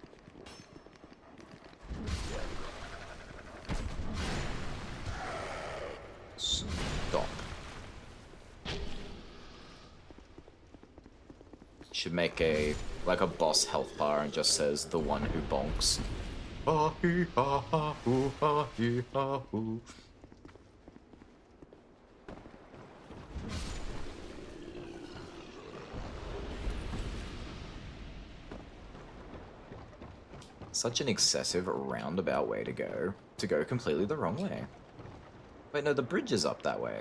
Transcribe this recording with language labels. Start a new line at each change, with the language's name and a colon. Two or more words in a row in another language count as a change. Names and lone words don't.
English: Stop. Should make a, like a boss health bar and just says, the one who bonks. Ah hee ha ha hoo ha hee ha hoo. Such an excessive roundabout way to go completely the wrong way. Wait, no, the bridge is up that way.